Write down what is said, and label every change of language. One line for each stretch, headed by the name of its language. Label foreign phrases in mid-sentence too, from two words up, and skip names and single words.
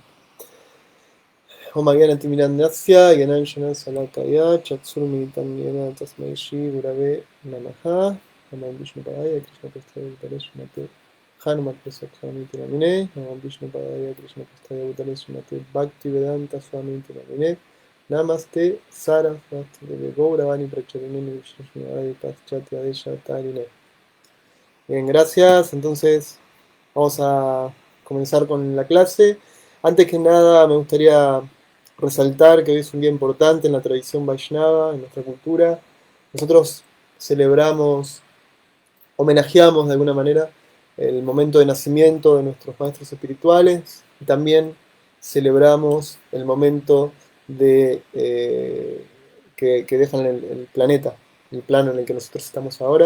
Sanskrit: ॐ ज्ञानतिमिरान्धस्य ज्ञानांशन शलाकया चक्षुर्मीलितं येन तस्मै श्री गुरवे नमः नमः विष्णु पादाय कृष्ण प्रस्थाय भूतले श्रीमते हनुमत् स्वामी नामिने नमः विष्णु पादाय कृष्ण प्रस्थाय भूतले श्रीमते भक्ति वेदान्त स्वामी नामिने नमस्ते सरस्वती देवे गौरवाणी प्रचारिणी विष्णु श्निवाय पाश्चात्य देश तारिणे.
Spanish: Bien, gracias. Entonces vamos a comenzar con la clase. Antes que nada me gustaría resaltar que hoy es un día importante en la tradición Vaishnava, en nuestra cultura. Nosotros celebramos homenajeamos de alguna manera el momento de nacimiento de nuestros maestros espirituales y también celebramos el momento de, que dejan el planeta, el plano en el que nosotros estamos ahora.